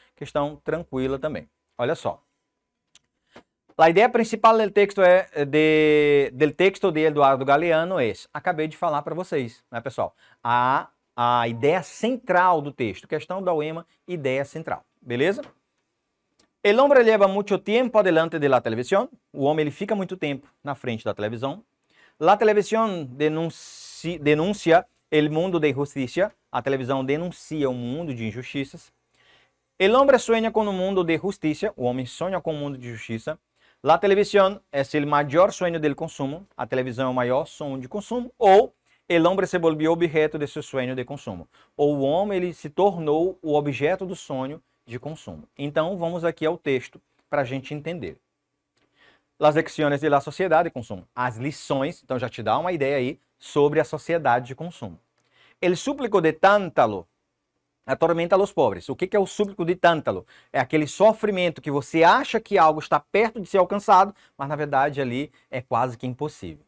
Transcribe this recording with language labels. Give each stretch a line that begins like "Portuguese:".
Portuguese: Questão tranquila também. Olha só. A ideia principal do texto
Spanish: del texto
Portuguese: de Eduardo Galeano é, acabei de falar para vocês, né, pessoal? A ideia central do texto, questão da UEMA, ideia central, beleza?
Spanish: El hombre lleva mucho tiempo adelante de la televisión.
Portuguese: O homem ele fica muito tempo na frente da televisão.
Spanish: La televisión denuncia el mundo de injusticia.
Portuguese: A televisão denuncia o mundo de injustiças.
Spanish: El hombre sueña con un mundo de justicia.
Portuguese: O homem sonha com um mundo de justiça.
Spanish: La televisión es el mayor sueño del consumo.
Portuguese: A televisão é o maior sonho de consumo.
Spanish: Ou el hombre se volvió objeto de seu sueño de consumo.
Portuguese: Ou o homem ele se tornou o objeto do sonho de consumo. Então, vamos aqui ao texto para a gente entender.
Spanish: Las lecciones de la sociedade de consumo.
Portuguese: As lições, então já te dá uma ideia aí sobre a sociedade de consumo.
Spanish: El súplico de Tántalo atormenta os pobres.
Portuguese: O que é o súplico de Tántalo? É aquele sofrimento que você acha que algo está perto de ser alcançado, mas na verdade ali é quase que impossível.